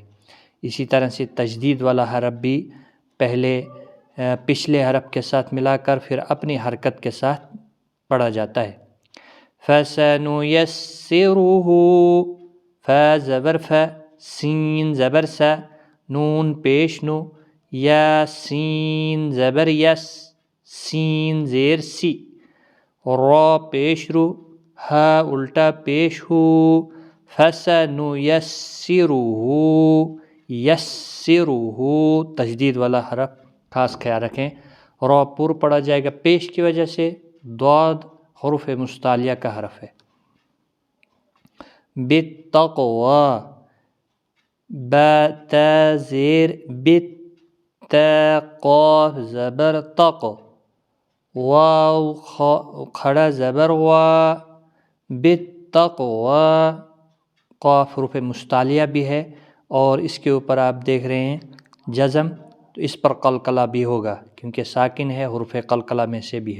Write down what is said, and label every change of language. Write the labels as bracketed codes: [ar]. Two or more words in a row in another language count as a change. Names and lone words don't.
[ur] اسی طرح سے تشدید والا حرف بھی پہلے پچھلے حرف کے ساتھ ملا کر پھر اپنی حرکت کے ساتھ پڑھا جاتا ہے۔ فَسَنُيَسِّرُهُ، فا زبر ف، سین زبر س، نون پیش نو، یا سین زبر یس، سین زیر سی، را پیش رو، ہا الٹا پیش ہو، [ar] فَسَنُيَسِّرُهُ، یسِّرُهُ [ur] تشدید والا حرف خاص خیال رکھیں، را پر پڑھا جائے گا پیش کی وجہ سے، ضاد حروف مستعلیہ کا حرف ہے۔ بالتقوی، با تا زیر بت، تا قاف زبر تق، واو کھڑا زبر وا، بالتقوی۔ قاف حروف مستعلیہ بھی ہے اور اس کے اوپر آپ دیکھ رہے ہیں جزم، تو اس پر قلقلہ بھی ہوگا کیونکہ ساکن ہے، حروف قلقلہ میں سے بھی ہے۔